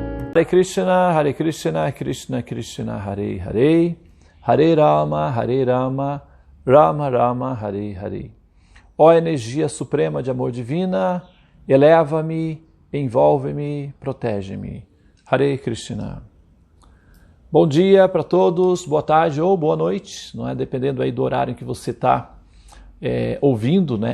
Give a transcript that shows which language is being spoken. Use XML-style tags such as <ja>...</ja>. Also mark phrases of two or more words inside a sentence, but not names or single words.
<sa>Hare Krishna, Krishna Krishna, Hare Hare, Hare Rama, Rama Rama, Hare Hare.</sa> <pt>Ó energia suprema de amor divina, eleva-me, envolve-me, protege-me.</pt> <sa>Hare Krishna.</sa> <pt>Bom dia para todos, boa tarde ou boa noite, não é? Dependendo aí do horário em que você está ouvindo, né?</pt>